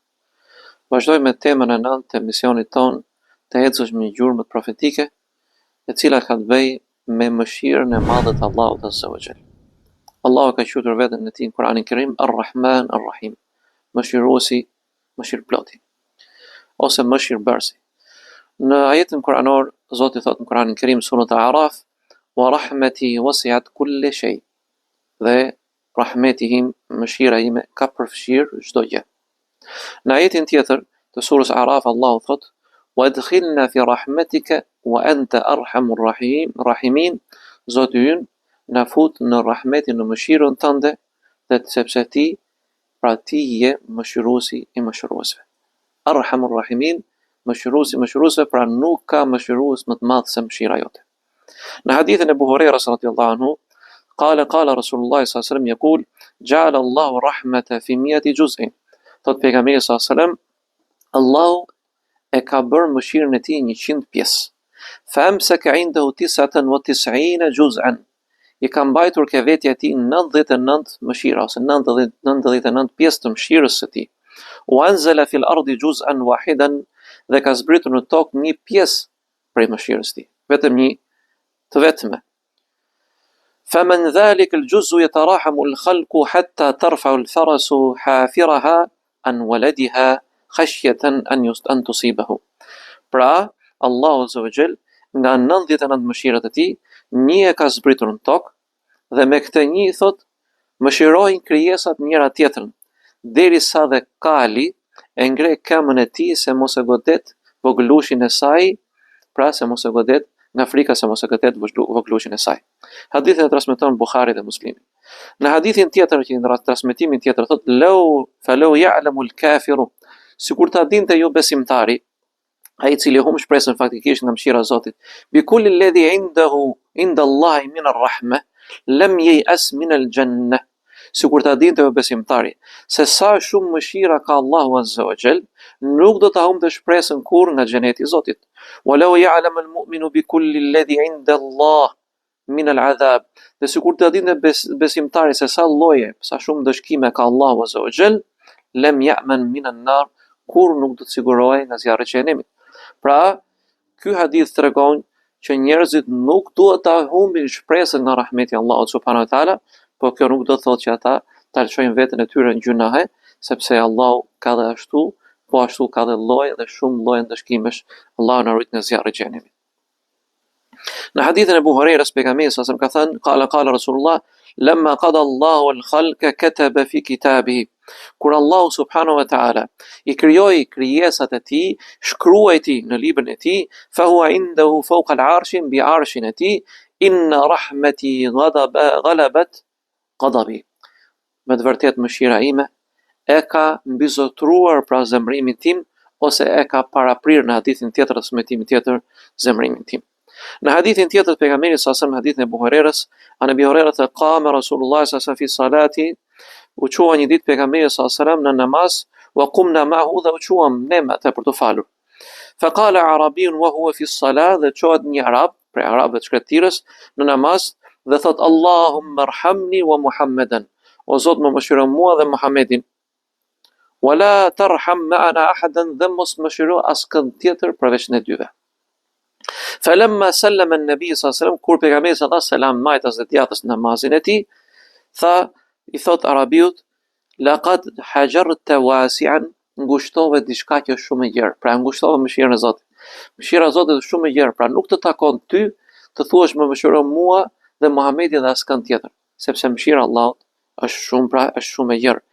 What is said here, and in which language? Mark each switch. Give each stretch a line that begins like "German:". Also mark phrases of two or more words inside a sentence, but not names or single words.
Albanian: Vazhdojmë me temën e 9 të misionit ton të ecësh me gjurmët profetike, e cila ka të bëjë me mëshirën e madhe të Allahut
Arabic: عز وجل.
Albanian: Allahu ka quajtur veten e tij në Kur'anin e Kerim
Arabic: الرحمن الرحيم,
Albanian: mëshiruesi, mëshirëploti, ose mëshirbërësi. Në ajetin kuranor, Zoti thot në Kur'anin e Kerim surat Al-Araf,
Arabic: ورحمتي وسعت كل شيء,
Albanian: dhe rahmeti im, mëshira ime ka përfshirë çdo gjë. Në ajetin tjetër të surës Araf, Allahu thot,
Arabic: وأدخلنا في رحمتك وأنت أرحم الراحمين,
Albanian: Zoti ynë na fut në rahmetin, në mëshirën tënde, dhe sepse ti, pra ti je mëshiruesi i mëshiruesve.
Arabic: أرحم الراحمين,
Albanian: mëshiruesi i mëshiruesve, pra nuk ka mëshirues më të madh se mëshira jote. Në hadithin e Abu Hurairës
Arabic: رضي الله عنه, قال رسول الله صلى الله عليه وسلم يقول جعل الله الرحمة في 100 جزء.
Albanian: Thot pejgamberi
Arabic: صلى الله عليه وسلم,
Albanian: Allahu e ka bërë mëshirën e tij 100 pjesë.
Arabic: فأمسك عنده 99 جزءا.
Albanian: I ka mbajtur ke vetja e tij 99 mëshira, ose 99 pjesë të mëshirës së tij.
Arabic: وأنزل في الأرض جزءا واحدا,
Albanian: dhe ka zbritur në tokë një pjesë prej mëshirës së tij, vetëm një të vetme.
Arabic: فمن ذلك الجزء يتراحم الخلق حتى ترفع الفرس حافرها عن ولدها خشية أن تصيبه.
Albanian: Pra, Allahu
Arabic: عز وجل,
Albanian: nga 99 mëshirat e tij, një e ka zbritur në tokë, dhe me këtë një, thot, mëshirojnë krijesat njëra tjetrën, derisa dhe kali e ngre këmbën e tij se mos e godet vogëlushin e saj, pra se mos e godet nga frika se mos e godet vogëlushin e saj. Hadithin e transmeton Buhari dhe Muslimi. Në hadithin tjetër që në transmetimin tjetër thot,
Arabic: فلو يعلم الكافر,
Albanian: sikur ta dinte ju besimtari, ai i cili humb shpresën faktikisht nga mëshira e Zotit,
Arabic: بكل الذي عند الله من الرحمة لم ييأس من الجنة,
Albanian: sikur ta dinte ju besimtari se sa shumë mëshira ka Allahu
Arabic: عز وجل,
Albanian: nuk do ta humbte shpresën kurrë nga xheneti i Zotit.
Arabic: ولو يعلم المؤمن بكل الذي عند الله من العذاب,
Albanian: dhe sikur ta dinte besimtari se sa lloje, sa shumë dëshkime ka Allahu
Arabic: عز وجل, لم يأمن من النار,
Albanian: kur nuk do të sigurohej nga zjarri i xhenemit. Pra, ky hadith tregon që njerëzit nuk duhet ta humbin shpresën nga rahmeti i Allahut
Arabic: سبحانه وتعالى,
Albanian: por kjo nuk do të thotë që ata ta lëshojnë veten e tyre në gjunahe, sepse Allahu ka dhe ashtu, po ashtu ka dhe lloje dhe shumë lloje ndëshkimesh. Allahu na ruaj nga zjarri i xhenemit. Në hadithin e Abu Hurairës, pejgamberi sa ka thënë,
Arabic: قال رسول الله لما قضى الله الخلق كتب في كتابه.
Albanian: Kur Allahu
Arabic: سبحانه وتعالى
Albanian: i krijoi krijesat e tij, shkruaj ti në librin e tij,
Arabic: فهو عنده فوق العرش ب
Albanian: 'arshin e tij,
Arabic: إن رحمتي غلبت غضبي.
Albanian: Me të vërtet mëshira ime e ka mbizotruar pra zemrimin tim, ose e ka paraprir në hadithin tjetër, transmetimin tjetër, zemrimin tim. Në hadithin tjetër të pejgamberit sa në hadithin e Buhari's,
Arabic: عن أبي هريرة قام رسول الله صلى الله عليه وسلم في الصلاة,
Albanian: u qua një ditë pejgamberi
Arabic: صلى الله عليه وسلم
Albanian: në namaz,
Arabic: وقمنا معه,
Albanian: dhe u quam ne me atë për të falur.
Arabic: فقال أعرابي وهو في الصلاة,
Albanian: dhe qohet një arab, prej arabëve të shkretirës, në namaz, dhe thot,
Arabic: اللهم ارحمني ومحمدا,
Albanian: o Zot më mëshiro mua dhe Muhammedin,
Arabic: ولا ترحم معنا أحدا,
Albanian: dhe mos mëshiro askën tjetër përveç ne dyve.
Arabic: فلما سلم النبي صلى الله عليه وسلم,
Albanian: kur pejgamberi
Arabic: صلى الله عليه وسلم
Albanian: majtas dhe djatës namazin e tij, i thot arabiut,
Arabic: لقد حجرت واسعا,
Albanian: ngushtove diçka që është shumë e gjerë, pra ngushtove mëshirën e Zotit. Mëshira e Zotit është shumë e gjerë, pra nuk të takon ty të thuash më mëshiro mua dhe Muhamedit dhe askën tjetër, sepse mëshira e Allahut është shumë, pra është shumë e gjerë.